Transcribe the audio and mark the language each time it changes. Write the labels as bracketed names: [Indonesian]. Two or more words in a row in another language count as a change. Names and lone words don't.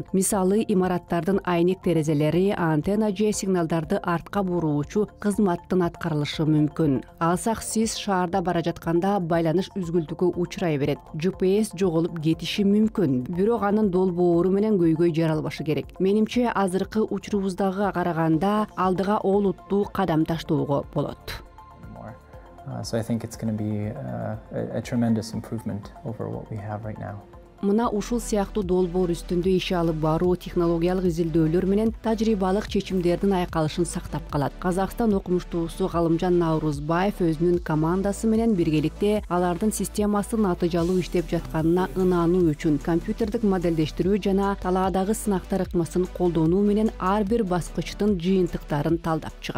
[Kyrgyz] Мисалы, имараттардын айнек терезелери антенна же сигналдарды артка кызматтын аткарылышы мүмкүн. Алсак, сиз шаарда бара жатканда байланыш үзгүлтүккө учурай берет. GPS жоголуп кетиши мүмкүн. Бирок анын долбоору менен көйгөй жаралбашы керек. Менимче, азыркы учурубуздагы караганда алдыга олуттуу кадам таштоого болот. [English] So I think it's going to be a tremendous improvement over what we have right now. [Kyrgyz] Мына ушул сыяктуу долбоор үстүндө иш алып баруу технологиялык изилдөөлөр менен тажрыйбалык чечимдердин айкалышын сактап калат. Казакстан окумуштуусу Галымжан Наурузбаев өзүнүн командасы менен биргеликте алардын системасы натыйжалуу иштеп жатканына ынануу үчүн компьютердик модельдештирүү жана талаадагы сынактар ыкмасын колдонуу менен ар бир баскычтын жыйынтыктарын талдап чыгат.